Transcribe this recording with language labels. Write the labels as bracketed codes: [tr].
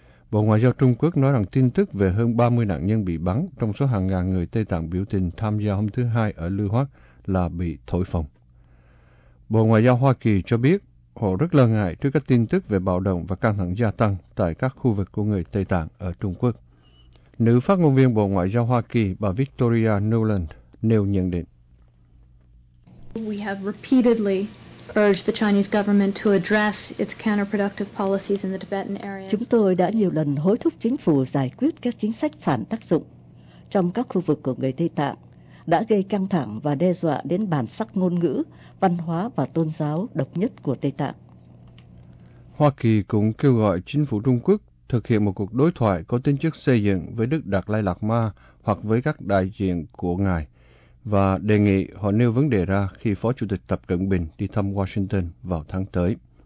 [vi] Bộ Ngoại giao Trung Quốc nói rằng tin tức về hơn 30 nạn nhân bị bắn trong số hàng ngàn người Tây Tạng biểu tình tham gia hôm thứ Hai ở Lư Hoắc là bị thổi phồng. Bộ Ngoại giao Hoa Kỳ cho biết họ rất lo ngại trước các tin tức về bạo động và căng thẳng gia tăng tại các khu vực của người Tây Tạng ở Trung Quốc. Nữ phát ngôn viên Bộ Ngoại giao Hoa Kỳ, bà Victoria Nuland, nêu nhận định. [en] We have repeatedly urged the Chinese government to address its counterproductive policies in the Tibetan area. [vi] Chúng tôi đã nhiều lần hối thúc chính phủ giải quyết các chính sách phản tác dụng trong các khu vực của người Tây Tạng đã gây căng thẳng và đe dọa đến bản sắc ngôn ngữ, văn hóa và tôn giáo độc nhất của Tây Tạng. Hoa Kỳ cũng kêu gọi chính phủ Trung Quốc thực hiện một cuộc đối thoại có tính chất xây dựng với Đức Đạt Lai Lạt Ma hoặc với các đại diện của ngài, và đề nghị họ nêu vấn đề ra khi Phó Chủ tịch Tập Cận Bình đi thăm Washington vào tháng tới.